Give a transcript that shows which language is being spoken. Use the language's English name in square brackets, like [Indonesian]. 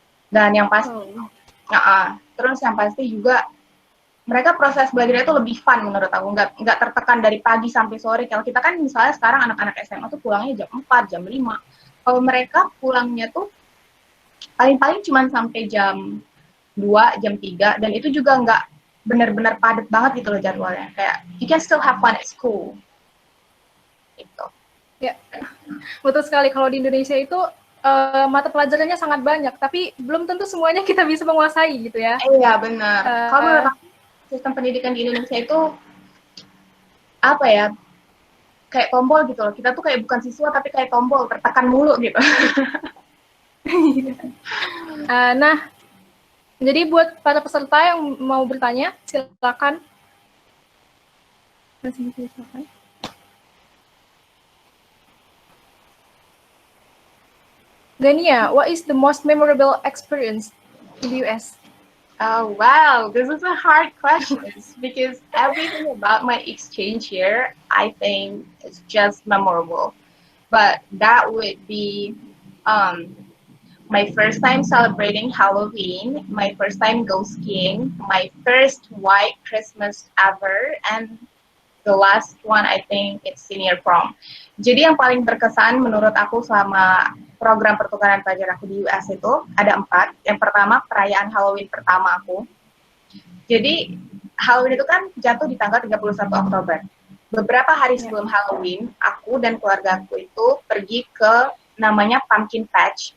[Indonesian] Dan yang pasti, terus yang pasti juga mereka proses belajarnya itu lebih fun menurut aku, nggak tertekan dari pagi sampai sore. Kalau kita kan misalnya sekarang anak-anak SMA tuh pulangnya jam 4, jam 5. Kalau mereka pulangnya tuh paling-paling cuma sampai jam 2, jam 3, dan itu juga nggak benar-benar padat banget gitu loh jadwalnya. Kayak, [English] you can still have fun at school. [Indonesian] Gitu. Ya, betul sekali. Kalau di Indonesia itu mata pelajarannya sangat banyak, tapi belum tentu semuanya kita bisa menguasai gitu ya. Iya, benar. Kalau menurut aku, sistem pendidikan di Indonesia itu, apa ya, kayak tombol gitu loh. Kita tuh kayak bukan siswa, tapi kayak tombol, tertekan mulu gitu. Nah, jadi buat para peserta yang mau bertanya, silakan. Silakan. [English] Gania, what is the most memorable experience in the US? Oh, wow, this is a hard question because everything about my exchange here, I think is just memorable. But that would be my first time celebrating Halloween, my first time go skiing, my first white Christmas ever, and the last one I think it's senior prom. [Indonesian] Jadi yang paling berkesan menurut aku selama program pertukaran pelajar aku di US itu ada 4. Yang pertama perayaan Halloween pertama aku. Jadi Halloween itu kan jatuh di tanggal 31 Oktober. Beberapa hari sebelum Halloween, aku dan keluarga aku itu pergi ke namanya Pumpkin Patch.